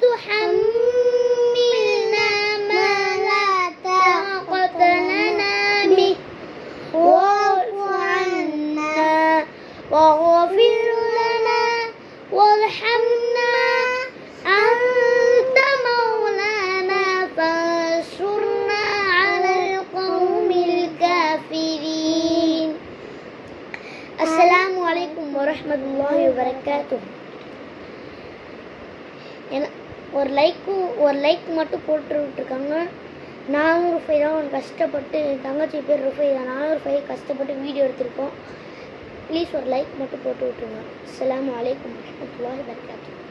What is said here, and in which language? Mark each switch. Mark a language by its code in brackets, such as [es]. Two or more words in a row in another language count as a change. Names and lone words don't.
[ar] تحملنا ما لا طاقة لنا به واعف عنا واغفر لنا وارحمنا أنت مولانا فانصرنا على القوم الكافرين. السلام عليكم ورحمة الله وبركاته. [ta] ஒரு லைக் மட்டும் போட்டு விட்டுருக்காங்க. 400 ரூபாய் தான் கஷ்டப்பட்டு, தங்கச்சி பேர் ரூபாய் தான், 400 ரூபாய் கஷ்டப்பட்டு வீடியோ எடுத்திருக்கோம். ப்ளீஸ் ஒரு லைக் மட்டும் போட்டு விட்டுருங்க. [ar] السلام عليكم ورحمة الله وبركاته.